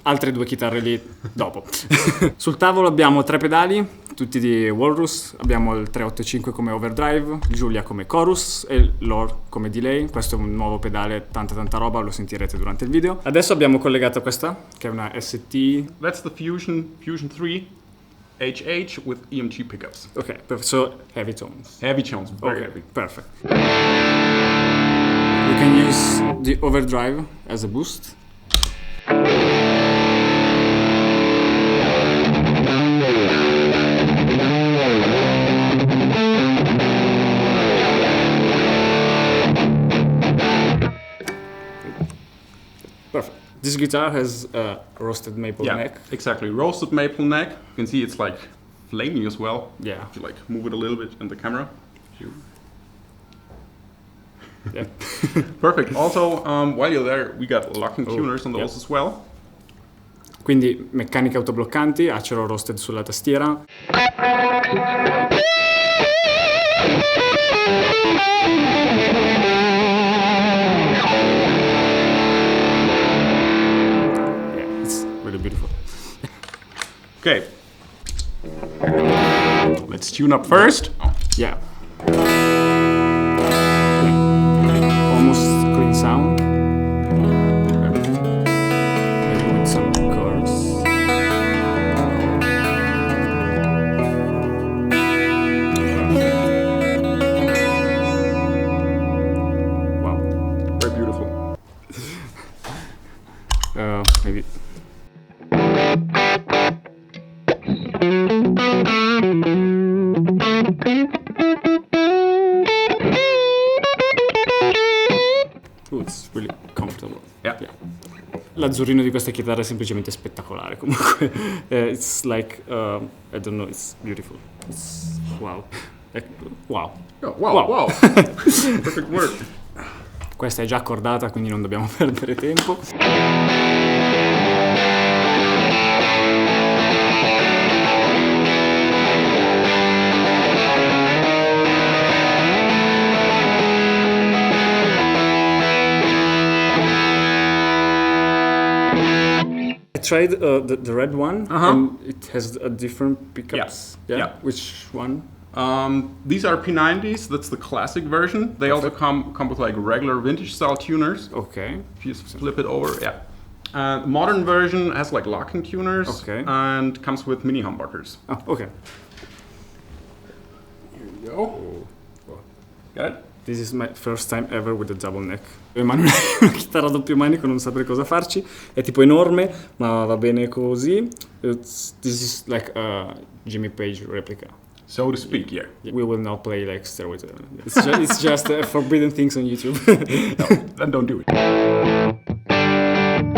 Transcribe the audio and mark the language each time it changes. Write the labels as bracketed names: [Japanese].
[Italian] Altre due chitarre lì dopo. Sul tavolo abbiamo 3 pedali, tutti di Walrus, abbiamo il 385 come overdrive, Giulia come chorus e Lore come delay. Questo è un nuovo pedale, tanta roba, lo sentirete durante il video. Adesso abbiamo collegato questa, che è una ST. [English] That's the Fusion 3 HH with EMG pickups. Ok, so heavy tones. Heavy tones, very heavy. Perfect. We can use the overdrive as a boost. Perfect. This guitar has a roasted maple neck. Exactly. Roasted maple neck. You can see it's like flaming as well. Yeah. If you like move it a little bit in the camera. Yeah. Perfect. Also, while you're there, we got locking tuners on those as well. [Italian] Quindi meccaniche autobloccanti, acero roasted sulla tastiera. [English] Yeah, it's really beautiful. Okay. Let's tune up first. Yeah. Almost clean sound. Maybe with some chorus. Wow. Very beautiful. Maybe. It's really comfortable. Yeah. [Italian] L'azzurrino di questa chitarra è semplicemente spettacolare. Comunque, [English] it's like I don't know, it's beautiful. It's wow. Wow. Oh, wow. Perfect work. [Italian] Questa è già accordata, quindi non dobbiamo perdere tempo. [English] I tried the red one, and it has a different pickups. Yeah. Which one? These are P90s. That's the classic version. They also come with like regular vintage style tuners. Okay. If you flip it over, yeah. Modern version has like locking tuners. Okay. And comes with mini humbuckers. Oh, okay. Here we go. Got it? This is my first time ever with a double neck. [Italian] Emanuele ha una chitarra a doppio manico, non saprei cosa farci. È tipo enorme, ma va bene così. [English] This is like a Jimmy Page replica. So to speak, yeah. We will not play like Stairway to Heaven. It's just forbidden things on YouTube. No, then don't do it.